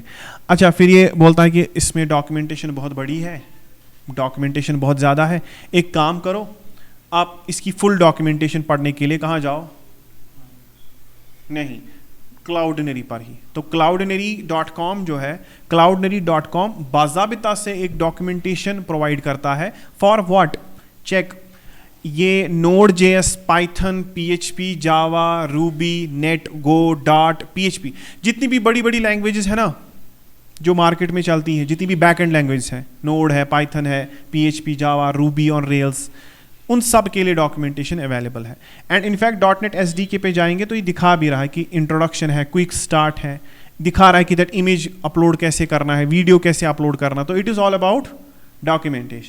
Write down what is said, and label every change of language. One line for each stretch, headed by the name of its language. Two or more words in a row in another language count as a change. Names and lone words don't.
Hindi: अच्छा, फिर ये बोलता है कि इसमें डॉक्यूमेंटेशन बहुत बड़ी है, डॉक्यूमेंटेशन बहुत ज़्यादा है, एक काम करो, आप इसकी
English: full documentation
Hindi: पढ़ने के लिए कहाँ जाओ? नहीं, क्लाउडनरी पर ही। तो cloudnary.com जो है, cloudnary.com बाज़ाबिता से एक
English: documentation provide
Hindi: करता है
English: for what?
Hindi: चेक, ये Node.js, Python, PHP, Java, Ruby, Net, Go, Dart, PHP, जितनी भी बड़ी बड़ी लैंग्वेजेस है ना जो मार्केट में चलती हैं, जितनी भी
English: back end language
Hindi: है, Node है, Python है, PHP, Java, Ruby और Rails, उन सब के लिए
English: documentation available
Hindi: है।
English: and in fact
Hindi: .NET SDK पे जाएंगे तो ये दिखा भी रहा है कि इंट्रोडक्शन है,
English: quick start
Hindi: है, दिखा रहा है कि
English: that image upload
Hindi: कैसे करना है, वीडियो कैसे अपलोड करना, तो
English: it is all about documentation.